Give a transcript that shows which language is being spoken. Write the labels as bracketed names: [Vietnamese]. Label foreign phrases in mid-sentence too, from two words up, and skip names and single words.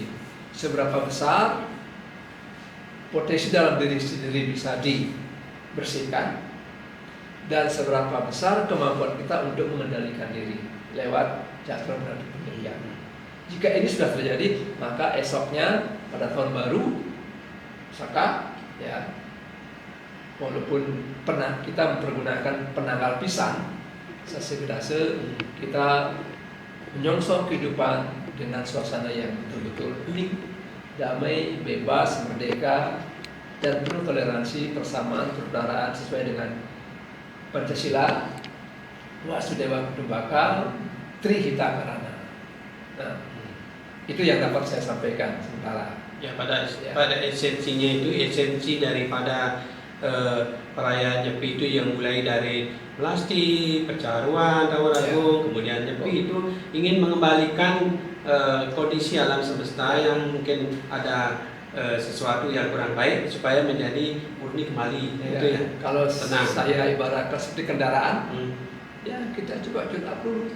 [Indonesian] Seberapa besar potensi dalam diri sendiri bisa dibersihkan, dan seberapa besar kemampuan kita untuk mengendalikan diri lewat cakra berada penyepian. Jika ini sudah terjadi, maka esoknya pada tahun baru Saka, ya, walaupun pernah kita mempergunakan penanggal pisan, sesegedase kita menyongsong kehidupan dengan suasana yang betul-betul unik, damai, bebas, merdeka, dan penuh toleransi, persamaan, persaudaraan sesuai dengan Pancasila, Wasudewa Kutumbaka, Trihita Karana. Nah, Itu yang dapat saya sampaikan sementara. Ya, pada esensinya itu esensi daripada perayaan Nyepi itu yang mulai dari melasti, percaruan, Tawaragung, kemudian Nyepi itu ingin mengembalikan kondisi alam semesta yang mungkin ada sesuatu yang kurang baik supaya menjadi murni kembali. Ya, Itu ya. kalau Tenang. saya ibaratkan seperti kendaraan, ya kita coba tune up dulu.